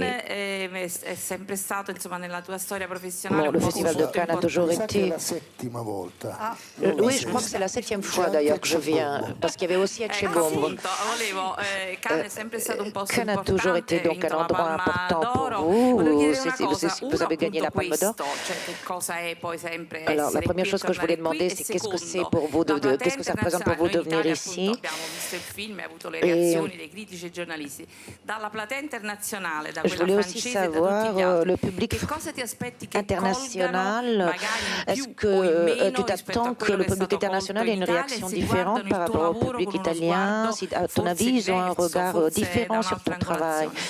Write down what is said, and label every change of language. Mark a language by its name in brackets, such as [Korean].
[Italian] è sempre stato, insomma, nella tua storia professionale [French] le Festival de Cannes a toujours été... Oui, je crois que c'est la 7e fois d'ailleurs que je viens, parce qu'il y avait aussi Ecce-Bombo. Cannes a toujours été donc un endroit important pour vous. Vous avez gagné la Palme d'Or. Alors, la première chose que je voulais demander, c'est qu'est-ce que c'est pour vous, qu'est-ce que ça représente pour vous de venir ici? [Italian] Le reazioni dei critici e giornalisti dalla platea internazionale, da quella francese, da tutti gli altri. [French] Le public [Italian] che cosa ti aspetti che [French] international, est-ce que tu t'attends que le public international ait une réaction différente par rapport au public italien? Si, à ton avis, ils ont un regard différent sur ton travail?